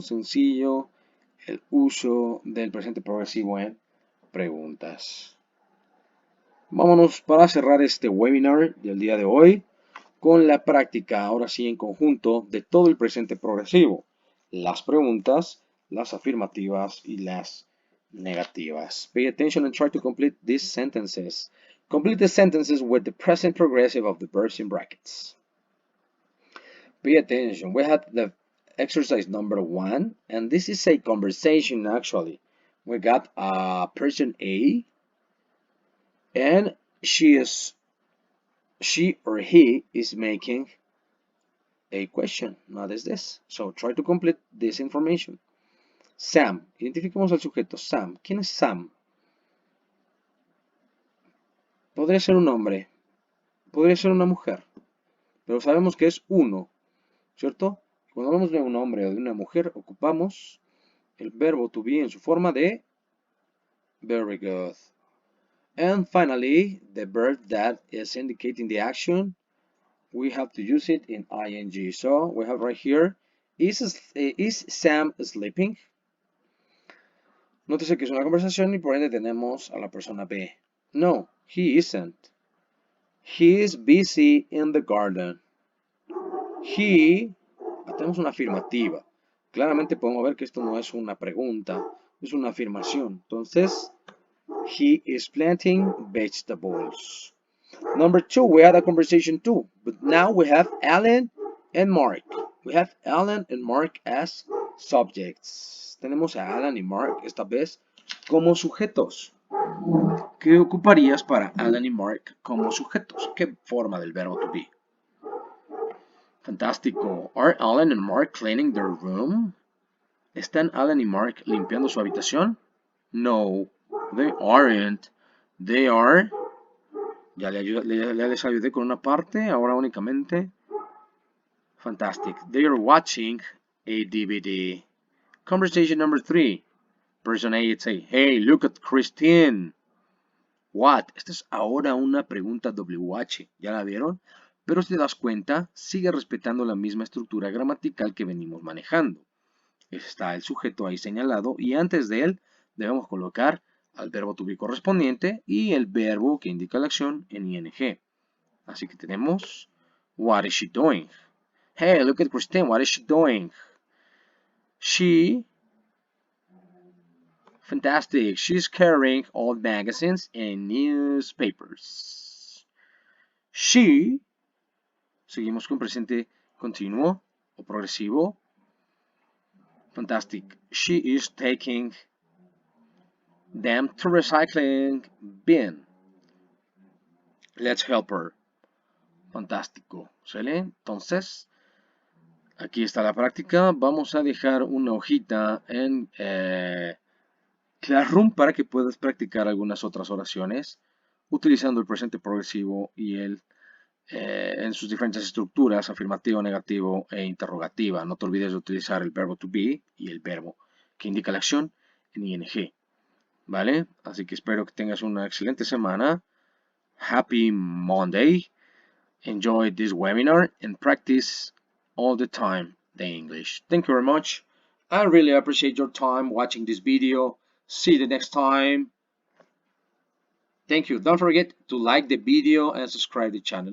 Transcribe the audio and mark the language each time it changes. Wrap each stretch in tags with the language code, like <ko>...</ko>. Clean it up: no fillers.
<es>Sencillo el uso del presente progresivo en preguntas. Vámonos para cerrar este webinar del día de hoy con la práctica, ahora sí en conjunto, de todo el presente progresivo. Las preguntas, las afirmativas y las negativas.</es> <en>Pay attention and try to complete these sentences. Complete the sentences with the present progressive of the verbs in brackets. Pay attention. We had the exercise number 1, and this is a conversation actually. We got a person A, and she or he is making a question. Not is this. So try to complete this information. Sam.</en> <es>Identifiquemos al sujeto. Sam. ¿Quién es Sam? Podría ser un hombre. Podría ser una mujer. Pero sabemos que es uno. ¿Cierto? Cuando hablamos de un hombre o de una mujer, ocupamos el verbo to be en su forma de</es> <en>very good. And finally, the verb that is indicating the action, we have to use it in ing. So we have right here, is Sam sleeping?</en> <es>Nótese que es una conversación y por ende tenemos a la persona B.</es> <en>No, he isn't. He is busy in the garden. He,</en> <es>tenemos una afirmativa. Claramente podemos ver que esto no es una pregunta, es una afirmación. Entonces,</es> <en>he is planting vegetables. Number 2, we had a conversation too, but now we have Alan and Mark. We have Alan and Mark as subjects.</en> <es>Tenemos a Alan y Mark esta vez como sujetos. ¿Qué ocuparías para Alan y Mark como sujetos? ¿Qué forma del verbo to be? Fantástico.</es> <en>Are Alan and Mark cleaning their room?</en> <es>¿Están Alan y Mark limpiando su habitación?</es> <en>No, they aren't. They are.</en> <es>Ya les ayudé con una parte, ahora únicamente.</es> <en>Fantastic. They are watching a DVD. Conversation number 3. Person A would say, hey, look at Christine. What?</en> <es>Esta es ahora una pregunta WH. ¿Ya la vieron? Pero si te das cuenta, sigue respetando la misma estructura gramatical que venimos manejando. Está el sujeto ahí señalado y antes de él debemos colocar al verbo to be correspondiente y el verbo que indica la acción en ing. Así que tenemos</es> <en>what is she doing? Hey, look at Christine, what is she doing? She, fantastic, she's carrying old magazines and newspapers.</en> <es>She, seguimos con presente continuo o progresivo.</es> <en>Fantastic, she is taking them to recycling bin. Let's help her.</en> <es>Fantástico. ¿Sale? Entonces, aquí está la práctica. Vamos a dejar una hojita en Classroom para que puedas practicar algunas otras oraciones utilizando el presente progresivo y el en sus diferentes estructuras, afirmativo, negativo e interrogativa. No te olvides de utilizar el verbo to be y el verbo que indica la acción en ing. ¿Vale? Así que espero que tengas una excelente semana.</es> <en>Happy Monday. Enjoy this webinar and practice all the time the English. Thank you very much. I really appreciate your time watching this video. See you the next time. Thank you. Don't forget to like the video and subscribe the channel.</en>